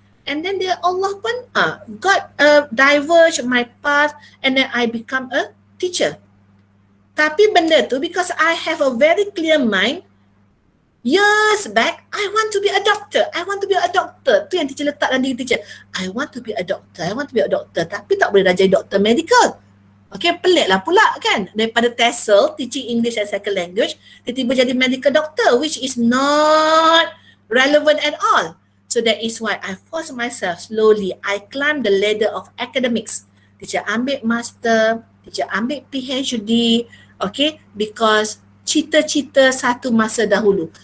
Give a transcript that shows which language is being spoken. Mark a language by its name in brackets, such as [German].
[English] And then Allah pun, God diverge my path, and then I become a teacher. [Malay] Tapi benda tu, [English] because I have a very clear mind, years back, I want to be a doctor. I want to be a doctor. [Malay] Tu yang teacher letak dalam diri teacher. [English] I want to be a doctor. I want to be a doctor. [Malay] Tapi tak boleh dah jadi doktor medical. Okay, pelik lah pula kan. Daripada [English] TESOL, teaching English as second language, [Malay] tiba-tiba jadi [English] medical doctor, which is not relevant at all. So that is why I force myself slowly. I climb the ladder of academics. [Malay] Teacher ambil master, teacher ambil PhD, okay, because cita-cita satu masa dahulu.